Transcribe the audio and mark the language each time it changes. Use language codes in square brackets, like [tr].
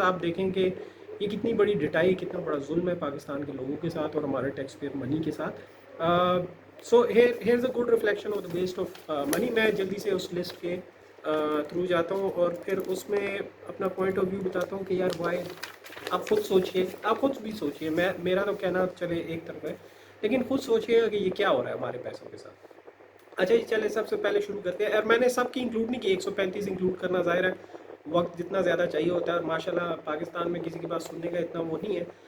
[ur] آپ دیکھیں کہ یہ کتنی بڑی ڈٹائی، کتنا بڑا ظلم ہے پاکستان کے لوگوں کے ساتھ اور ہمارے ٹیکس پیئر منی کے ساتھ. [en] So here's a good reflection of the waste of money. [ur] میں جلدی سے اس لسٹ کے تھرو جاتا ہوں اور پھر اس میں اپنا پوائنٹ آف ویو بتاتا ہوں کہ یار وائی. آپ خود سوچئے، آپ خود بھی سوچئے، میرا تو کہنا چلے ایک طرف ہے، لیکن خود سوچئے کہ یہ کیا ہو رہا ہے ہمارے پیسوں کے ساتھ. اچھا جی چلے سب سے پہلے شروع کرتے ہیں. اور میں نے سب کی انکلوڈ نہیں کی، 135 انکلوڈ کرنا ظاہر ہے وقت جتنا زیادہ چاہیے ہوتا ہے، اور ماشاءاللہ پاکستان میں کسی کے پاس سننے کا اتنا وہ نہیں ہے.